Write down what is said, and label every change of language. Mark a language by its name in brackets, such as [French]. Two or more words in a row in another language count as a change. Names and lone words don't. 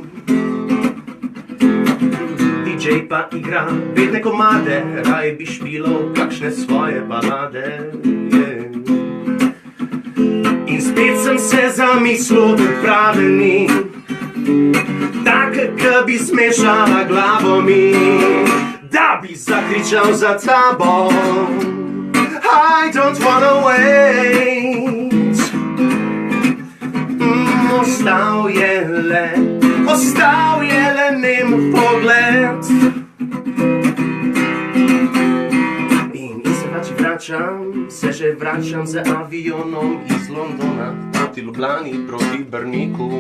[Slovenian] DJ pa igra bedne komade, raje bi špilal kakšne svoje balade. In spet sem se zamislil, da prave ni, tak, ki bi smešala glavo mi. da bi zakričal za tabo. [English] I don't wanna wait. [Slovenian] Ostal je le nem pogled. In se vračam, se že vračam z avionom iz Londona proti Ljubljani, proti Brniku.